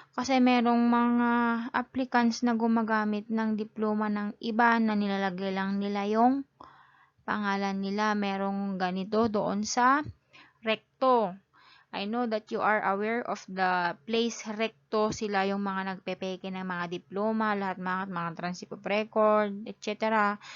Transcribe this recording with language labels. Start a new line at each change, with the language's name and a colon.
Filipino: Kasi merong mga applicants na gumagamit ng diploma ng iba na nilalagay lang nila yung pangalan nila. Merong ganito doon sa Recto.
English: I know that you are aware of the place Recto.
Filipino: Sila yung mga nagpepeke ng mga diploma, lahat mga transcript of record, etc.